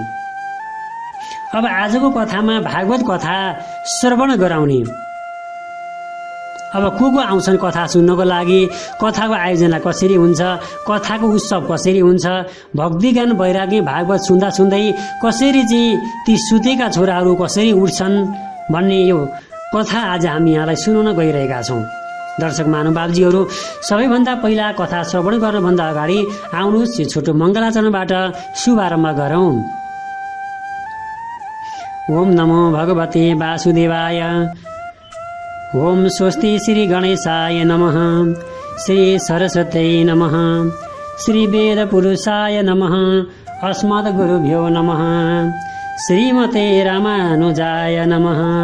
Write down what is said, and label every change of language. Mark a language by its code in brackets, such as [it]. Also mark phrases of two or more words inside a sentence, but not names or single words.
[ne] अब आजको कथामा भागवत कथा श्रवण गराउने अब को आउँछन् कथा सुन्नको लागि, कथाको आयोजना कसरी हुन्छ, कथाको उत्सव कसरी हुन्छ, भक्ति ज्ञान वैराग्य भागवत सुन्दा सुन्दै कसरी चाहिँ ती सुतेका छोराहरू कसरी उठ्छन् भन्ने यो कथा आज हामी यहाँलाई सुनाउन गइरहेका छौँ। दर्शक महानुभावजीहरू, सबैभन्दा पहिला कथा श्रवण गर्नुभन्दा अगाडि आउनुहोस् यो छोटो मङ्गलाचरणबाट शुभारम्भ गरौँ। [sa] ओम नमो भगवते वासुदेवाय। ओम स्वस्ति श्री गणेशाय नमः। श्री सरस्वत्यै नमः। श्री वेद पुरुषाय नमः। अस्मद् गुरुभ्यो नमः। श्रीमते रामानुजाय नमः।